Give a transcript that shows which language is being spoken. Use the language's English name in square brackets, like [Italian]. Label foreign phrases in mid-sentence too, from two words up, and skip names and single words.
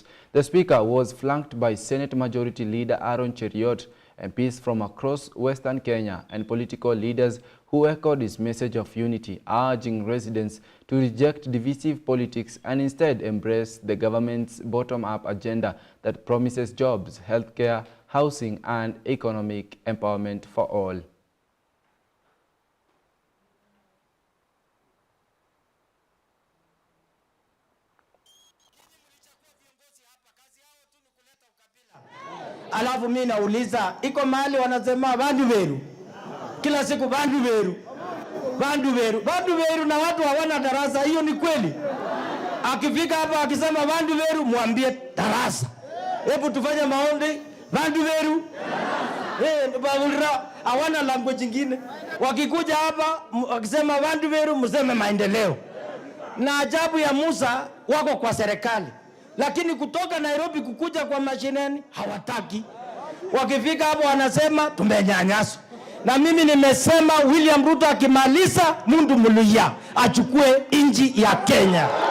[English] The speaker was flanked by Senate Majority Leader Aaron Cheriot, MPs from across Western Kenya, and political leaders who echoed his message of unity, urging residents to reject divisive politics and instead embrace the government's bottom-up agenda that promises jobs, healthcare, housing, and economic empowerment for all. [Swahili] Alafu mimi nauliza, iko mahali wanasema bandu beru kila siku, bandu beru, bandu beru, bandu beru, na watu hawana darasa. Hiyo ni kweli? Akifika hapa akisema bandu beru, mwambie darasa. Hebu tufanye maombi, bandu beru. Babulra hawana language nyingine. Wakikuja hapa wakisema bandu beru, mseme maendeleo. Na ajabu ya Musa, wako kwa serikali, lakini kutoka Nairobi kukuja kwa mashineni hawataki. Wakifika hapo wanasema tumenyanyaswa. Na mimi nimesema William Ruto akimaliza [Luyia] mundu muluya [Swahili] achukue inji ya Kenya.